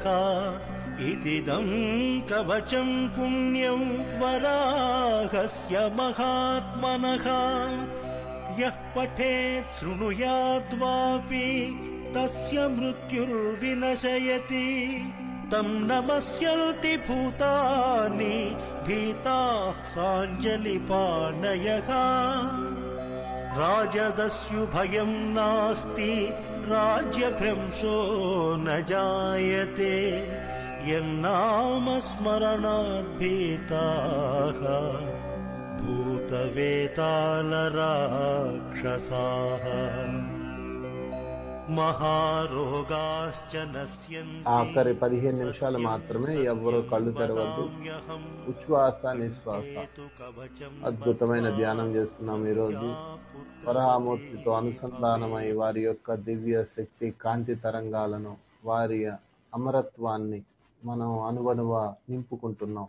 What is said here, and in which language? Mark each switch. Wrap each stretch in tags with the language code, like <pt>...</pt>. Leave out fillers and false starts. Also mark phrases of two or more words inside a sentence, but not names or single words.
<sa>ఇదిదం కవచం పుణ్యం వరాహస్య మహాత్మనః. యః పఠేత్ శృణుయాద్వాపి తస్య మృత్యుర్వినశయతి. तं नमस्यन्ति भूतानि भीताः साञ्जलिपाणयः राजदस्युभयं नास्ति राज्यभ्रंशो न जायते यन्नामस्मरणात् भीताः भूतवेतालराक्षसाः महारोगाश्च नश्यन्ति</sa> <te>ఆఖరి 15 నిమిషాలు మాత్రమే, ఎవ్వరూ కళ్ళు తెరవద్దు. ఉచ్ఛ్వాస నిశ్వాస అద్భుతమైన ధ్యానం చేస్తున్నాం ఈరోజు. వరాహమూర్తితో అనుసంధానమై వారి యొక్క దివ్య శక్తి కాంతి తరంగాలను, వారి అమరత్వాన్ని మనం అనువనువ నింపుకుంటున్నాం.</te>